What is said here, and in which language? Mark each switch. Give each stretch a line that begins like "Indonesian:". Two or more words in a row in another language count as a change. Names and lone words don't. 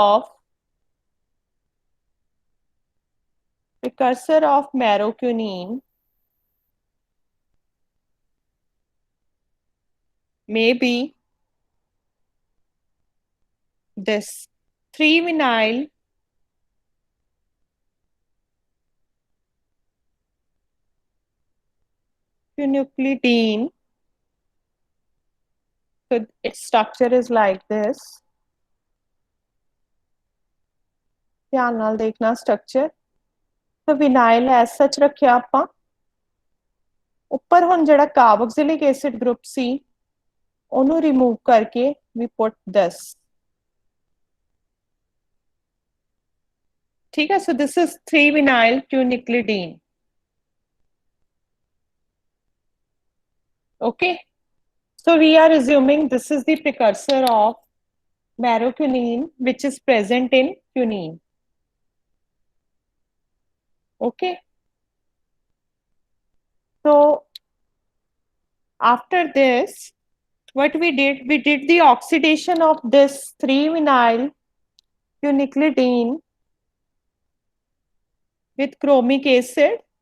English: of meroquinine may be this 3-vinyl quinupridine. So its structure is like this.
Punjabi: ਧਿਆਨ ਨਾਲ ਦੇਖਣਾ structure.
English: So vinyl as such
Punjabi: ਰੱਖਿਆ ਆਪਾਂ, ਉੱਪਰ ਹੁਣ ਜਿਹੜਾ
English: carboxylic acid group
Punjabi: ਸੀ ਉਹਨੂੰ remove ਕਰਕੇ
English: we put this.
Hindi: ठीक है,
English: so this is 3-vinyl quinupridine. Okay, so we are assuming this is the precursor of meroquinine which is present in quinine. Okay, so after this what we did the oxidation of this 3-vinyl quinupridine with chromic acid.